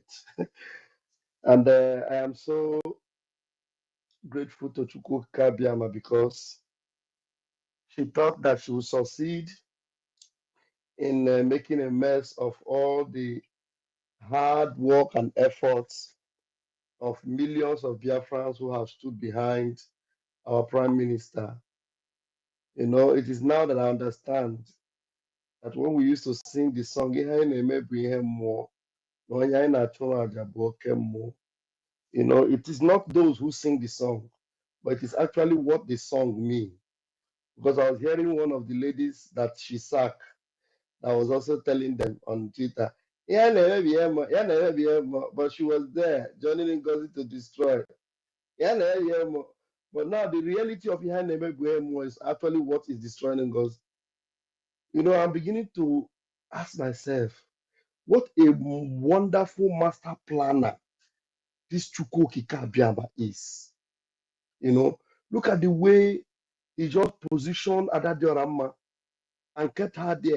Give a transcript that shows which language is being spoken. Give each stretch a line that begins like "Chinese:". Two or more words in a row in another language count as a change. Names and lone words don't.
English: And I am so grateful to Chukwu Kabiama because she thought that she would succeed in making a mess of all the hard work and efforts of millions of Biafrans who have stood behind our Prime Minister. You know, it is now that I understand that when we used to sing the song,
Igbo: "Ihe anyị na-eme bụ ihe mmụọ, na onye anyị na-achụ aja bụ oke mmụọ,"
English: you know, it is not those who sing the song, but it is actually what the song means. Because I was hearing one of the ladies that she sacked that was also telling them on Twitter,
Igbo: "Ihe na-eme bụ ihe mmụọ, ihe na-eme bụ ihe mmụọ,"
English: but she was there joining Ngozi to destroy.
Igbo: Ihe na-eme bụ ihe mmụọ.
English: But now the reality of
Igbo: Ihe na-eme bụ ihe mmụọ
English: is actually what is destroying Ngozi. You know, I'm beginning to ask myself, what a wonderful master planner this Chukwuokike Abiama is. You know, look at the way he just positioned Adadiorama and kept her there.